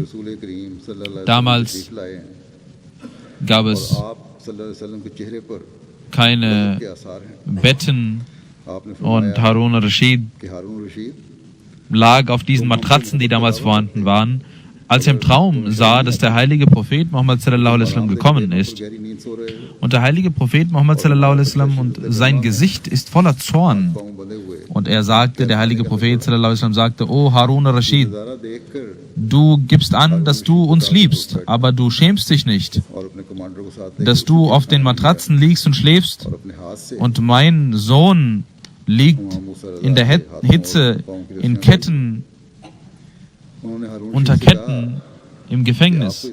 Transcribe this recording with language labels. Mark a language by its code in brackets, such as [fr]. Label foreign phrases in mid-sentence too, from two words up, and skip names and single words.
[de] Damals gab es keine Betten und Harun Rashid lag auf diesen Matratzen, die damals vorhanden waren, als er im Traum sah, dass der heilige Prophet Muhammad [ar] صلى الله عليه وسلم [de] gekommen ist. Und der heilige Prophet Muhammad [ar] صلى الله عليه وسلم [de] und sein Gesicht ist voller Zorn. Und er sagte, der heilige Prophet [ar] صلى الله عليه وسلم [de] sagte: O Harun Rashid, du gibst an, dass du uns liebst, aber du schämst dich nicht, dass du auf den Matratzen liegst und schläfst und mein Sohn liegt in der Hitze, in Ketten, unter Ketten im Gefängnis.